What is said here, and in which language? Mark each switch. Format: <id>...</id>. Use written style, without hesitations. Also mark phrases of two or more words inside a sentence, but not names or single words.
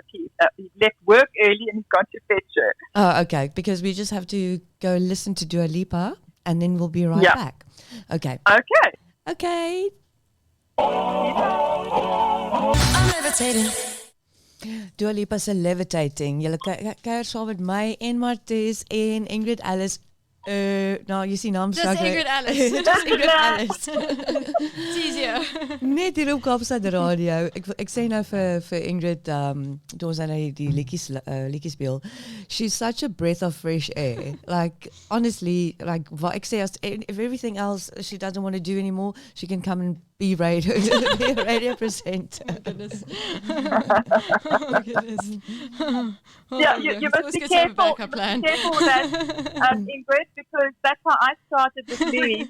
<en>He left work early and he's gone to fetch her. Oh, okay. Because we just have to go listen to Dua Lipa and then we'll be right back. Okay. I'm levitating.</en> <af>Dua Lipa se Levitating. Julle kuier saam met my en Martez en Ingrid Alice. Nou, jy sien naam</af> <en>Just Ingrid Alice. Just Ingrid Alice. It's easier.</en> <af>Net hier op Kaapstad Radio. Ek sê nou vir Ingrid, toe ons nou die liedjies speel.</af> <en>She's such a breath of fresh air. Like, honestly, like,</en> <af>wat ek sê,</af> <en>if everything else she doesn't want to do anymore, she can come and be a radio presenter. Oh, goodness. Oh, goodness. You must be careful. Careful with that, Ingrid, because that's how I started with Loui.</en>